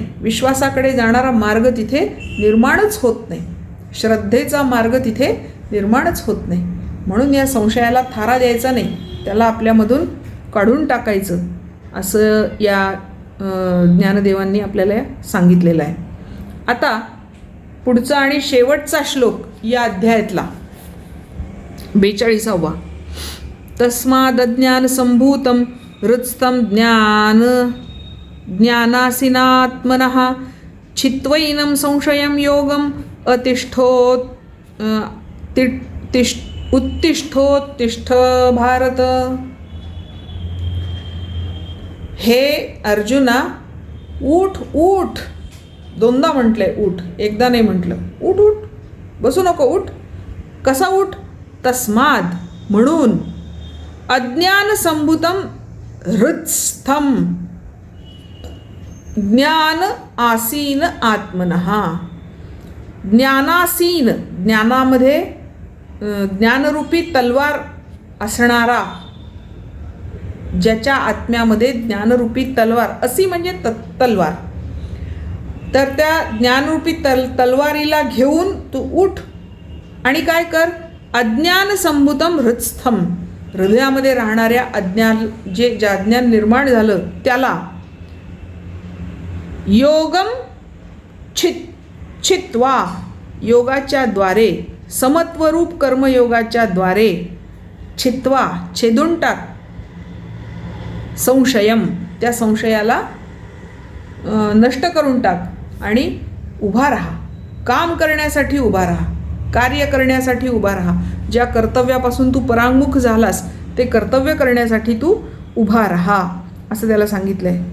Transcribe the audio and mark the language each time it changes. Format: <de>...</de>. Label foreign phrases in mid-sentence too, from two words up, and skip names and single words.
<mr>विश्वासाकडे जाणारा मार्ग तिथे निर्माणच होत नाही, श्रद्धेचा मार्ग तिथे निर्माणच होत नाही. म्हणून या संशयाला थारा द्यायचा नाही, त्याला आपल्यामधून काढून टाकायचं, असं या ज्ञानदेवांनी आपल्याला सांगितलेलं आहे. आता पुढचा आणि शेवटचा श्लोक या अध्यायातला 42वा.</mr> <sa>तस्मादज्ञान संभूतं हृत्स्थं ज्ञानासीनात्मनः छित्त्वैनं संशयं योगम उत्तिष्ठोत्तिष्ठ भारत.</sa> <mr>हे अर्जुना, उठ उठ. दोनदा म्हटलंय उठ, एकदा नाही म्हटलं. उठ उठ, बसू नको, उठ. कसा उठ?</mr> <sa>तस्माद म्हणून, अज्ञान संभूतम हृत्स्थम ज्ञान आसीन आत्मनः.</sa> <mr>ज्ञानासीन, ज्ञानामध्ये ज्ञानरूपी तलवार असणारा, ज्याच्या आत्म्यामध्ये ज्ञानरूपी तलवार, असी म्हणजे तलवार, तर त्या ज्ञानरूपी तलवारीला घेऊन तू उठ आणि काय कर?</mr> <sa>अज्ञान संभूतम हृत्स्थम,</sa> <mr>हृदयामध्ये राहणाऱ्या अज्ञान, जे अज्ञान निर्माण झालं त्याला</mr> <sa>योगम छित्त्वा,</sa> <mr>योगाच्या द्वारे, समत्वरूप कर्मयोगाच्या द्वारे, छित्त्वा, छेदून टाक, संशयम, त्या संशयाला नष्ट करून टाक आणि उभा राहा. काम करण्यासाठी उभा राहा, कार्य करण्यासाठी उभा राहा. ज्या कर्तव्यापासून तू परांगमुख झालास ते कर्तव्य करण्यासाठी तू उभा राहा, असं त्याला सांगितलं आहे.</mr>